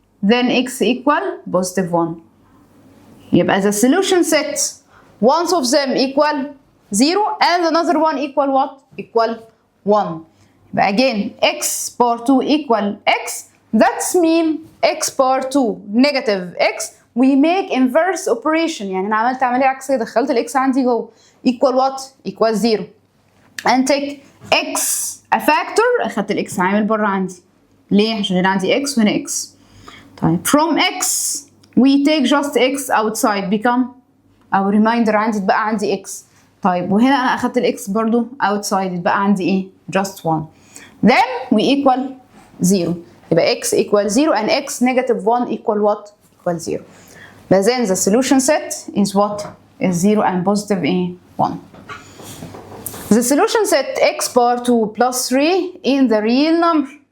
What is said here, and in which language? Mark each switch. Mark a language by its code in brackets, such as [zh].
[en] Then x equal positive 1. يبقى the solution set, one of them equal 0 and another one equal what? Equal 1. But again, x power 2 equal x. That's mean x power 2 negative x. We make inverse operation. [ar] يعني أنا عملت عملية عكسية، دخلت الإكس عندي جوه. [en] Equal what? Equal 0. And take x a factor. [ar] أخدت الإكس عامل بره عندي. ليه؟ عشان هنا عندي x وهنا x. [en] طيب from x we take just x outside become أو reminder [ar] عندي تبقى عندي [en] x. [ar] طيب وهنا أنا أخدت الإكس برضو outside يتبقى عندي إيه؟ [en] Just 1. Then we equal 0. يبقى x equal 0 and x negative 1 equal what? Equal 0. But then the solution set is what? Is 0 and positive 1. The solution set x power 2 plus 3 in the real number.